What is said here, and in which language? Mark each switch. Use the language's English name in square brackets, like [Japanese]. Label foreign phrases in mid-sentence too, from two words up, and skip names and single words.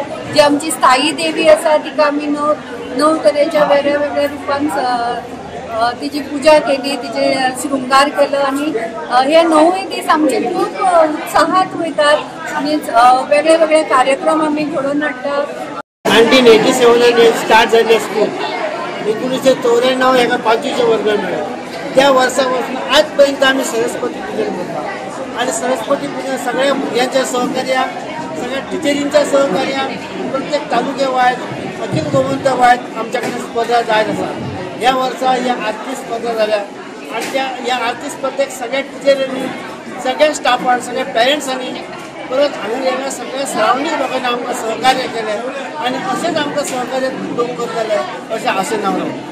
[Konkani] जी आमची स्थायी देवी आसा तिका आमी 9 तरेच्या वेगळ्या वेगळ्या रुपान तिची पूजा केली, तिचे शृंगार केलो आणि हे 9 दीस आमचे खूप उत्साहात वयतात आणि वेगळे वेगळे कार्यक्रम आम्ही घडोवन हाडटात। 1987 स्टार्ट झाले स्कूल। 1994 हेका 5वीचे वर्ग मिळाले। [Marathi] त्या वर्षापासून आजपर्यंत आम्ही सरस्वती पूजन करतो आणि सरस्वती पूजन सगळ्या भुरग्यांच्या सहकार्या, सगळ्या टिचरींच्या सहकार्या, प्रत्येक तालुके वायज अखिल गोमंतक वायज आमच्याकडे स्पर्धा जायत आसा। [Konkani] ह्या वर्सा ह्या आरती स्पर्धा झाल्या आणि या आरती स्पर्धेक सगळ्या टिचरांनी, सगळ्या स्टाफान, सगळ्या पेरेंट्सांनी परत हांगा येयल्या सगळ्या सरावंडींग लोकांनी आमकां सहकार्य केलें आणि असेच आमकां सहकार्य लोक करतले अशें आशेन हांव रावतां।